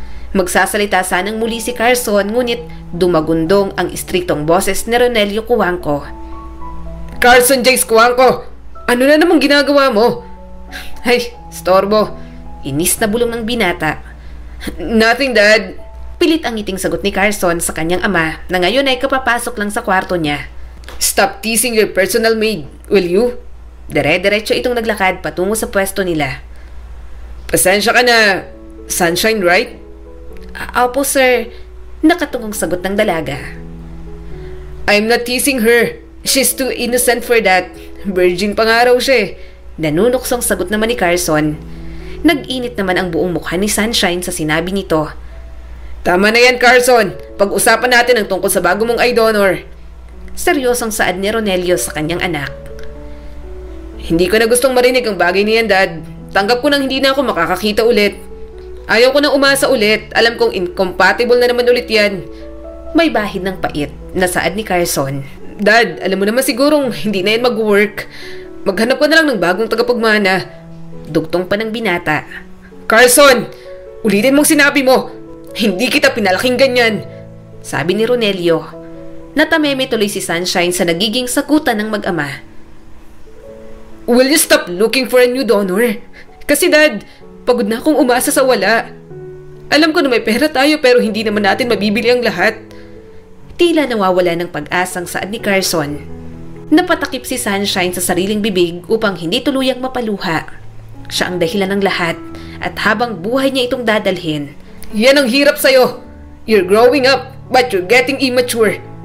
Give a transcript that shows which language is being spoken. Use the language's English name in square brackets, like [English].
[Filipino] Magsasalita sanang muli si Carson ngunit dumagundong ang istriktong boses ni Ronelio Cuangco. Carson Jace Cuangco! Ano na namang ginagawa mo? Ay, storbo. Inis na bulong ng binata. [English] Nothing, Dad. [Filipino] Pilit ang ngiting sagot ni Carson sa kanyang ama na ngayon ay kapapasok lang sa kwarto niya. [English] Stop teasing your personal maid, will you? [Filipino] Dire-diretso itong naglakad patungo sa pwesto nila. Pasensya ka na. Sunshine, right? Opo, sir. Nakatungong sagot ng dalaga. [English] I'm not teasing her. She's too innocent for that. [Filipino] Virgin pa nga raw siya. Nanunuksong sagot naman ni Carson. Nag-init naman ang buong mukha ni Sunshine sa sinabi nito. Tama na yan, Carson. Pag-usapan natin ang tungkol sa bago mong eye-donor. Seryosong saad ni Ronelio sa kanyang anak. Hindi ko na gustong marinig ang bagay niyan, Dad. Tanggap ko nang hindi na ako makakakita ulit. Ayaw ko na umasa ulit. Alam kong incompatible na naman ulit yan. May bahid ng pait na saad ni Carson. Dad, alam mo naman sigurong hindi na yan mag-work. Maghanap ka na lang ng bagong tagapagmana. Dugtong pa ng binata. Carson! Ulitin mong sinabi mo! Hindi kita pinalaking ganyan! Sabi ni Ronelio. Natameme tuloy si Sunshine sa nagiging sagutan ng mag-ama. [English] Will you stop looking for a new donor? [Filipino] Kasi Dad, pagod na akong umasa sa wala. Alam ko na may pera tayo pero hindi naman natin mabibili ang lahat. Tila nawawala ng pag-asang saad ni Carson. Napatakip si Sunshine sa sariling bibig upang hindi tuluyang mapaluha. Siya ang dahilan ng lahat at habang buhay niya itong dadalhin. Yan ang hirap sa'yo. [English] You're growing up but you're getting immature.